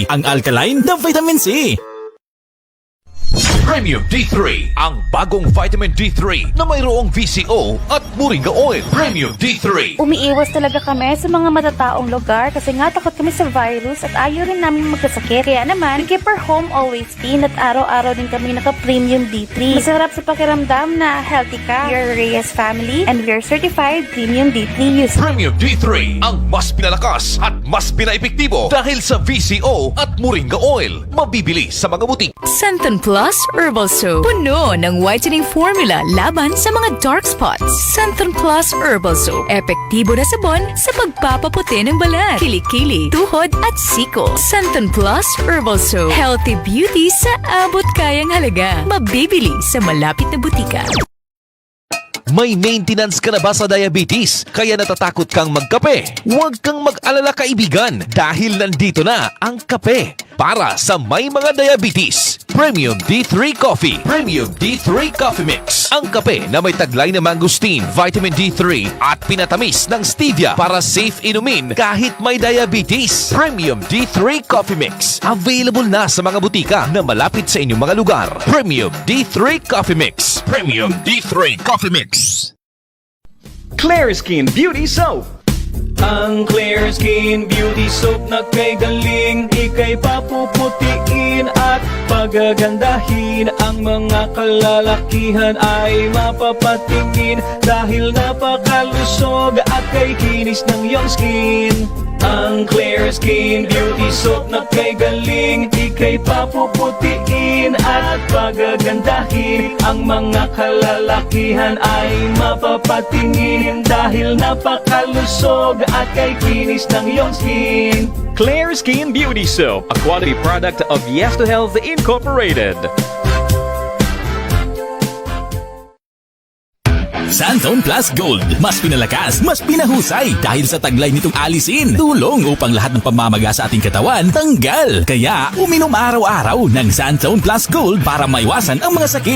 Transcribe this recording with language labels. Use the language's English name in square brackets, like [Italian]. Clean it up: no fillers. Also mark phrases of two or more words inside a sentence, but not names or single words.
[Filipino] Ang alkaline na vitamin C. Premium D3, ang bagong vitamin D3 na mayroong VCO at Moringa Oil. Premium D3. Umiiwas talaga kami sa mga matataong lugar kasi nga takot kami sa virus at ayaw rin namin magkasakit. Kaya naman, [English] keep our home always clean [Filipino] at araw-araw din kami naka-Premium D3. Masarap sa pakiramdam na healthy ka. [English] We are Reyes family and we are certified Premium D3 users. [Filipino] Premium D3, ang mas pinalakas at mas pinaepektibo dahil sa VCO at Moringa Oil. Mabibili sa mga butik. Santhon Plus Herbal Soap. Puno ng whitening formula laban sa mga [English] dark spots. [Filipino] Santhon Plus Herbal Soap. Epektibo na sabon sa pagpapaputi ng balat, kilikili, tuhod at siko. Santhon Plus Herbal Soap. [English] Healthy beauty [Filipino] sa abot kayang halaga. Mabibili sa malapit na butika. May maintenance ka na ba sa diabetes? Kaya natatakot kang magkape? Huwag kang mag-alala kaibigan dahil nandito na ang kape para sa may mga diabetes. Premium D3 Coffee. Premium D3 Coffee Mix. Ang kape na may taglay na mangosteen, vitamin D3 at pinatamis ng stevia para safe inumin kahit may diabetes. Premium D3 Coffee Mix. Available na sa mga butika na malapit sa inyong mga lugar. Premium D3 Coffee Mix. Premium D3 Coffee Mix. Clear Skin Beauty Soap. Ang Clear Skin Beauty Soap na kay galing, ika'y papuputiin at pagagandahin. Ang mga kalalakihan ay mapapatingin dahil napakalusog at kay kinis ng iyong skin. Ang Clear Skin Beauty Soap na kay galing, ika'y papuputiin at pagagandahin. Ang mga kalalakihan ay mapapatingin dahil napakalusog at kay kinis ng iyong skin. [English] Clear Skin Beauty Soap, a quality product of Yes to Health Incorporated. [Filipino] Santone Plus Gold. Mas pinalakas, mas pinahusay dahil sa taglay nitong alisin. Tulong upang lahat ng pamamaga sa ating katawan tanggal. Kaya uminom araw-araw ng Santone Plus Gold para maiwasan ang mga sakit.